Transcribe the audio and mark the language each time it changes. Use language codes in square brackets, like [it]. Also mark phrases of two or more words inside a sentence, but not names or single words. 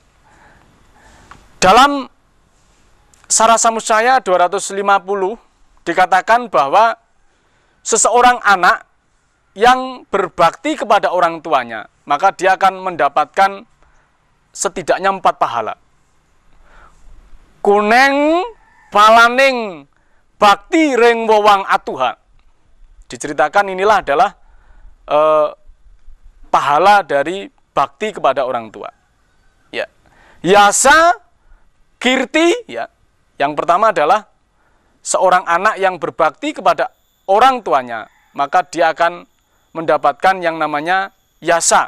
[id] Dalam Sarasa Muscaya 250 dikatakan bahwa seseorang anak yang berbakti kepada orang tuanya, maka dia akan mendapatkan setidaknya 4 pahala. [kaw] Kuneng palaning bakti ring wewang atuha. [id] Diceritakan inilah adalah pahala dari bakti kepada orang tua. Ya. [kaw] Yasa kirti, [id] ya. Yang pertama adalah seorang anak yang berbakti kepada orang tuanya, maka dia akan mendapatkan yang namanya yasa.